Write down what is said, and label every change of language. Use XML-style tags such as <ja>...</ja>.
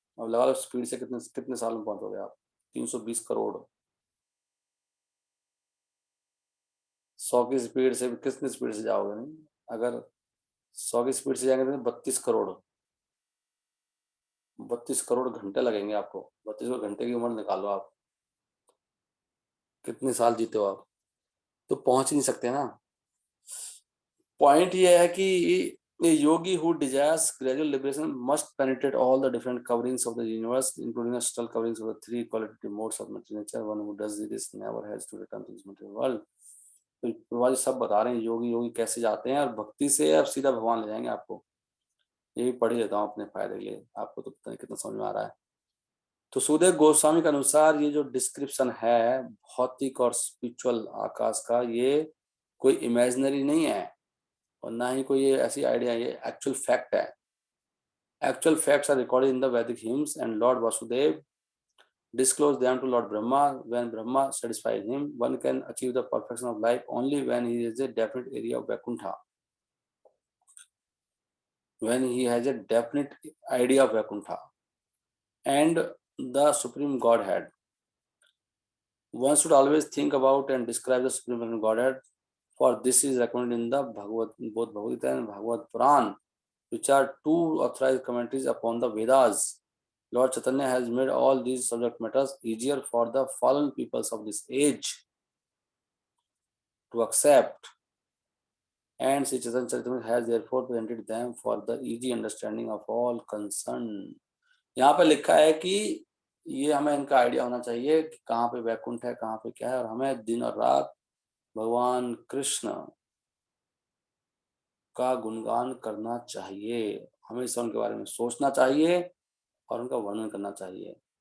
<hi>अब लगा लो स्पीड से कितने कितने साल में पहुंचोगे आप। 320 करोड़, 100 की स्पीड से कितनी स्पीड से जाओगे नहीं। अगर 100 की स्पीड से जाएंगे तो 32 करोड़, 32 करोड़ घंटे लगेंगे आपको। 32 घंटे की उम्र निकालो आप, कितने साल जीते हो आप। तो पहुंच ही नहीं सकते ना। पॉइंट ये है कि</hi> <en>a yogi who desires gradual liberation must penetrate all the different coverings of the universe, including the subtle coverings of the three qualitative modes of material nature. One who does this never has to return to this material world.</en> <hi>तो प्रभा जी सब बता रहे हैं योगी योगी कैसे जाते हैं, और भक्ति से अब सीधा भगवान ले जाएंगे आपको। ये भी पढ़ ही लेता हूँ अपने फायदे के लिए, आपको तो पता नहीं कितना समझ में आ रहा है। तो सुखदेव गोस्वामी के अनुसार ये जो डिस्क्रिप्शन है भौतिक और स्पिरिचुअल आकाश का, ये कोई इमेजिनरी नहीं है, और ना ही कोई ये ऐसी आइडिया, ये एक्चुअल फैक्ट है।</hi> <en>Actual facts are recorded in the Vedic hymns, and Lord Vasudeva disclosed them to Lord Brahma. When Brahma satisfied him, one can achieve the perfection of life only when he is a definite area of Vaikuntha. When he has a definite idea of Vaikuntha and the Supreme Godhead. One should always think about and describe the Supreme Godhead, for this is recommended in the both Bhagavad Gita and Bhagavad Puran, which are two authorized commentaries upon the Vedas. Lord Chaitanya has made all these subject matters easier for the fallen peoples of this age to accept, and Sri Chaitanya Charitamrita has therefore presented them for the easy understanding of all concerned.</en> <hi>यहाँ पे लिखा है कि ये हमें इनका idea होना चाहिए कि कहाँ पे वैकुंठ है, कहाँ पे क्या है, और हमें दिन और रात भगवान कृष्ण का गुणगान करना चाहिए। हमेशा उनके बारे में सोचना चाहिए और उनका वर्णन करना चाहिए।</hi>